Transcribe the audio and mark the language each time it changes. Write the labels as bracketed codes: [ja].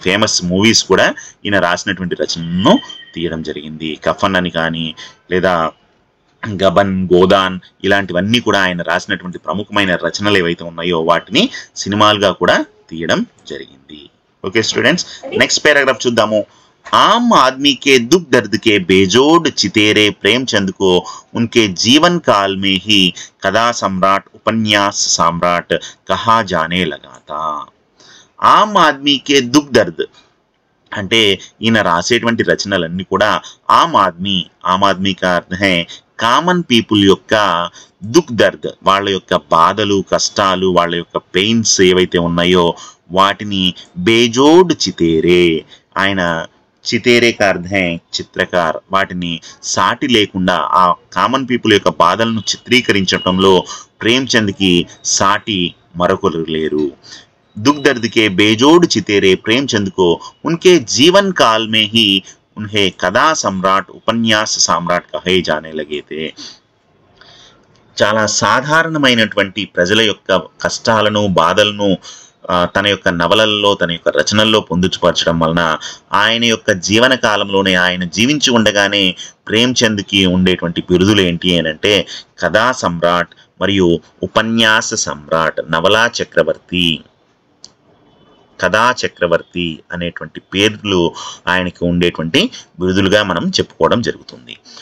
[te] Famous movies కూడా ఈయన రాసినటువంటి రచనలను తీయడం జరిగింది. కఫన్ అని కానీ లేదా గబన్, గోదాన్ ఇలాంటివన్నీ కూడా ఆయన రాసినటువంటి ప్రముఖమైన రచనలు ఏవైతే ఉన్నాయో వాటిని సినిమాలుగా కూడా తీయడం జరిగింది. ఓకే స్టూడెంట్స్, నెక్స్ట్ పారాగ్రాఫ్ చూద్దాము. [hi] आम आदमी के दुख दर्द के बेजोड़ चितेरे प्रेमचंद को उनके जीवन काल में ही कथा सम्राट, उपन्यास सम्राट कहा जाने लगा था. आम आदमी के दुख दर्द [te] అంటే ఈయన రాసేటువంటి రచనలన్నీ కూడా [hi] ఆమ్ ఆద్మీ కా అర్థం హై [te] కామన్ పీపుల్ యొక్క దుఃఖ్ దర్ద్, వాళ్ళ యొక్క బాధలు, కష్టాలు, వాళ్ళ యొక్క పెయిన్స్ ఏవైతే ఉన్నాయో వాటిని బేజోడ్ చితేరే, ఆయన చితేరే కా అర్థం హై చిత్రకార్, వాటిని సాటి లేకుండా ఆ కామన్ పీపుల్ యొక్క బాధలను చిత్రీకరించడంలో ప్రేమ్చంద్కి సాటి మరొకరు లేరు. [hi] दुख दर्द के बेजोड़ चितेरे प्रेमचंद को उनके जीवन काल में ही उन्हें कथा सम्राट, उपन्यास सम्राट कहे जाने लगे थे. [te] చాలా సాధారణమైనటువంటి ప్రజల యొక్క కష్టాలను, బాధలను తన యొక్క నవలల్లో, తన యొక్క రచనల్లో పొందుపరచడం వలన ఆయన యొక్క జీవన కాలంలోనే, ఆయన జీవించి ఉండగానే ప్రేమ్చంద్కి ఉండేటువంటి బిరుదులు ఏంటి అని అంటే కథా సమ్రాట్ మరియు ఉపన్యాస సమ్రాట్, నవలా చక్రవర్తి, కథా చక్రవర్తి అనేటువంటి పేర్లు ఆయనకి ఉండేటువంటి బిరుదులుగా మనం చెప్పుకోవడం జరుగుతుంది.